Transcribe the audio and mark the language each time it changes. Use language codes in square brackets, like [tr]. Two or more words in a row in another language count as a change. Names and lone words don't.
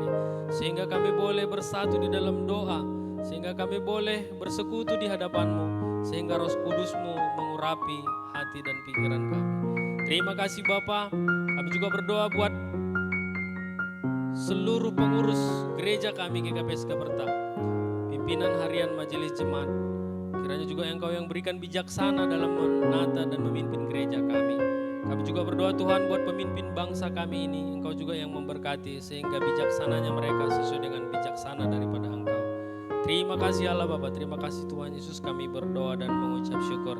[id] Sehingga kami boleh bersatu di dalam doa, sehingga kami boleh bersekutu di hadapan-Mu, sehingga Roh Kudus-Mu mengurapi hati dan pikiran kami. Terima kasih Bapa. Kami juga berdoa buat seluruh pengurus gereja kami GKP Skaberta, pimpinan harian majelis jemaat. Kiranya juga Engkau yang berikan bijaksana dalam menata dan memimpin gereja kami. Kami juga berdoa Tuhan buat pemimpin bangsa kami ini, Engkau juga yang memberkati sehingga bijaksananya mereka sesuai dengan bijaksana daripada Engkau. Terima kasih Allah Bapa, terima kasih Tuhan Yesus, kami berdoa dan mengucap syukur.